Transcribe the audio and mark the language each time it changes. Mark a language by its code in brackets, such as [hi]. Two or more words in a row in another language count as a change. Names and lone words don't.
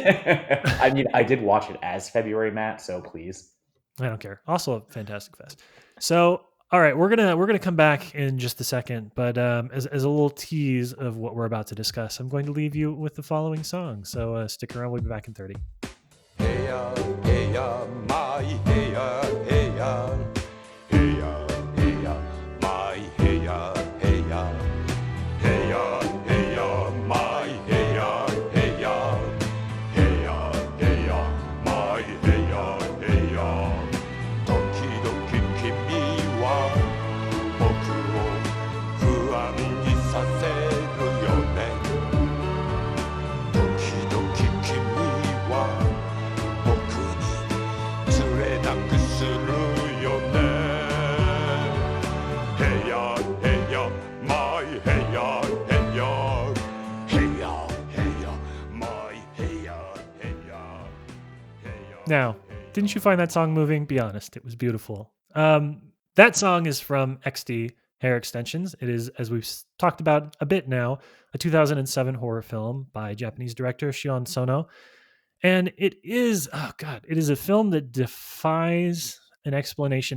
[en] I mean, I did watch it as February, Matt, so please. I don't care. Also a fantastic fest. So all right, we're gonna come back in just a second, but as a little tease of what we're about to discuss, I'm going to leave you with the following song. So stick around. We'll be back in 30. Heya, heya, my heya, heya. Heya, heya, my heya, heya. Heya, heya, my heya, heya. Heya, heya, my heya, heya. [ja] 時々君は僕を不安にさせるよね。時々君は僕に釣れなくするよね。 Heya, heya, my heya, heya. Heya, heya, my heya, heya. [en] Now, didn't you find that song moving? Be honest, it was beautiful. That song is from Exte Hair Extensions. It is, as we've talked about a bit now, a 2007 horror film by Japanese director Shion Sono. And it is, oh God, it is a film that defies an explanation.